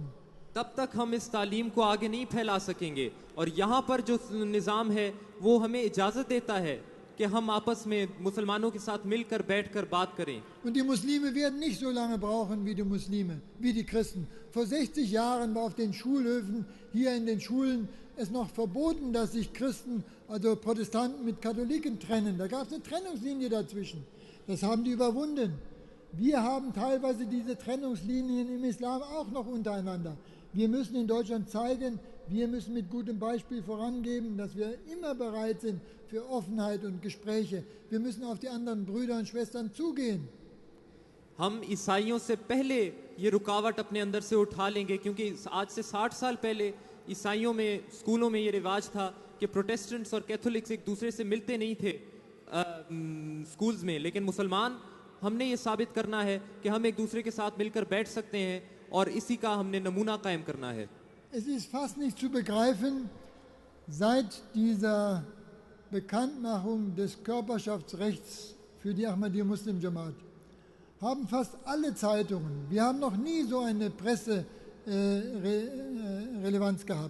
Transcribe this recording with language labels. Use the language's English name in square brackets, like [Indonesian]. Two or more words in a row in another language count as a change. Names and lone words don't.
[Urdu] تب تک ہم اس تعلیم کو آگے نہیں پھیلا سکیں گے. اور یہاں پر جو نظام ہے وہ ہمیں اجازت دیتا ہے کہ ہم آپس میں مسلمانوں کے ساتھ مل کر بیٹھ کر بات کریں. [German] Und die Muslime werden nicht so lange brauchen wie die Christen. Vor 60 Jahren war auf den Schulhöfen, hier in den Schulen, es noch verboten, dass sich Christen, also Protestanten mit Katholiken trennen. Da gab es eine Trennungslinie dazwischen. Das haben die überwunden. Wir haben teilweise diese Trennungslinien im Islam auch noch untereinander. Wir müssen in Deutschland zeigen, wir müssen mit gutem Beispiel vorangeben, dass wir immer bereit sind für Offenheit und Gespräche. Wir müssen auf die anderen Brüder und Schwestern zugehen. [Urdu] ہم عیسائیوں سے پہلے یہ رکاوٹ اپنے اندر سے اٹھا لیں گے، کیونکہ آج سے 60 سال پہلے عیسائیوں میں سکولوں میں یہ رواج تھا کہ پروٹسٹنٹس اور کیتھولکس ایک دوسرے سے ملتے نہیں تھے سکولز میں، لیکن مسلمان ہم نے یہ ثابت کرنا ہے کہ ہم ایک دوسرے کے ساتھ مل کر بیٹھ سکتے ہیں اور اسی کا ہم نے نمونہ قائم کرنا ہے. [German] Es ist fast nicht zu begreifen, seit dieser Bekanntmachung des Körperschaftsrechts für die Ahmadiyya Muslim Jamaat haben fast alle Zeitungen, wir haben noch nie so eine Presserelevanz gehabt.